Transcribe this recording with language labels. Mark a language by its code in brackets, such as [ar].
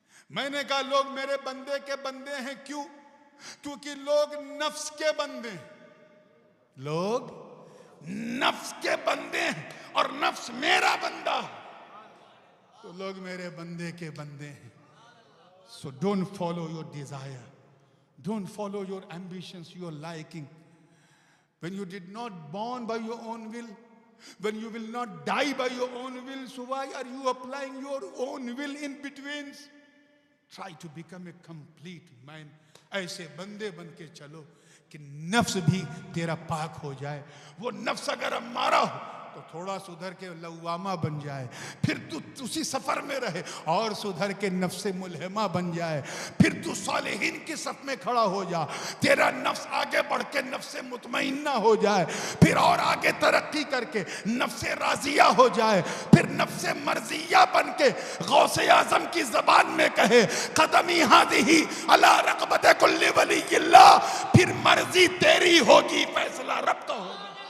[hi] मैंने कहा लोग मेरे बंदे के बंदे हैं, क्यों? क्योंकि लोग नफ्स के बंदे हैं, लोग नफ्स के बंदे हैं और नफ्स मेरा बंदा है, तो लोग मेरे बंदे के बंदे हैं। [en] So don't follow your desire, don't follow your ambitions, your liking. When you did not born by your own will, when you will not die by your own will, so why are you applying your own will in between? Try to become a complete man. [hi] ऐसे बंदे बन के चलो कि नफ्स भी तेरा पाक हो जाए। वो नफ्स अगर अम्मारा हो तो थोड़ा सुधर के लवामा बन जाए, फिर तू उसी सफर में रहे और सुधर के नफ्स मुल्हिमा बन जाए, फिर तू सालिहीन की सफ में खड़ा हो जा, तेरा नफ्स आगे बढ़ के नफ्स मुतमइन्ना हो जाए, फिर और आगे तरक्की करके नफ्स राजिया हो जाए, फिर नफ्स मर्जिया बन के गौसे आजम की जबान में कहे [ar] कदमी हादिही अला रक़बत कुल्ली वलिय्यिल्लाह, [hi] फिर मर्जी तेरी होगी, फैसला रब का होगा।